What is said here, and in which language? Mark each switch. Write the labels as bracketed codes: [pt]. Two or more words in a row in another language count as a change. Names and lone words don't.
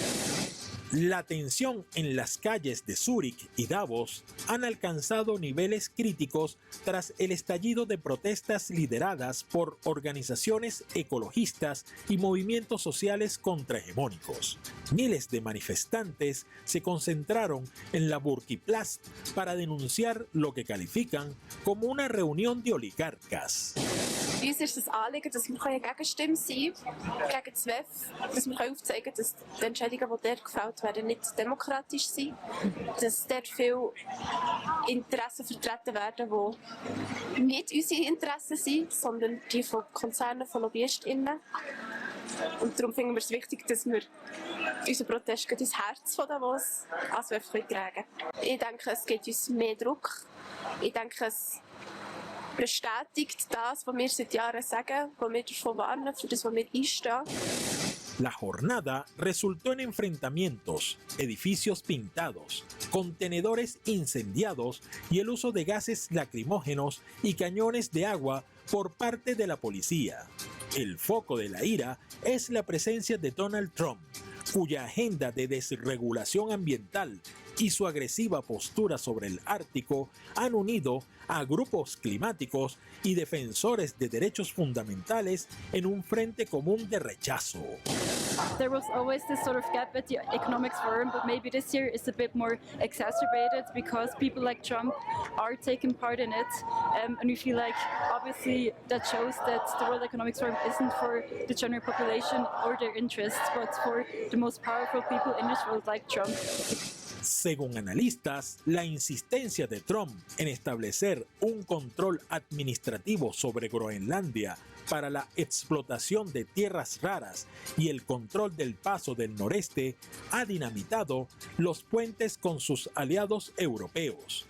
[es] La tensión en las calles de Zúrich y Davos han alcanzado niveles críticos tras el estallido de protestas lideradas por organizaciones ecologistas y movimientos sociales contrahegemónicos. Miles de manifestantes se concentraron en la Burgplatz para denunciar lo que califican como una reunión de oligarcas. [de] Uns ist das Anliegen, dass wir eine Gegenstimme sein gegen das WEF, dass wir aufzeigen können, dass die Entscheidungen, die dort gefällt werden, nicht demokratisch sind, dass dort viele Interessen vertreten werden, die nicht unsere Interessen sind, sondern die von Konzernen, von LobbyistInnen. Und darum finden wir es wichtig, dass wir unseren Protest ins Herz von Davos als WEF tragen können. Ich denke, es gibt uns mehr Druck. Ich denke, es bestätigt das, was wir seit Jahren sagen, was wir davon warnen, für das, was wir einstehen. [es] La jornada resultó en enfrentamientos, edificios pintados, contenedores incendiados y el uso de gases lacrimógenos y cañones de agua por parte de la policía. El foco de la ira es la presencia de Donald Trump, cuya agenda de desregulación ambiental y su agresiva postura sobre el Ártico han unido a grupos climáticos y defensores de derechos fundamentales en un frente común de rechazo. [en] There was always this sort of gap at the Economics Forum, but maybe this year is a bit more exacerbated because people like Trump are taking part in it, and we feel like obviously that shows that the World Economics Forum isn't for the general population or their interests, but for the most powerful people in this world like Trump. [es] Según analistas, la insistencia de Trump en establecer un control administrativo sobre Groenlandia para la explotación de tierras raras y el control del paso del noreste ha dinamitado los puentes con sus aliados europeos.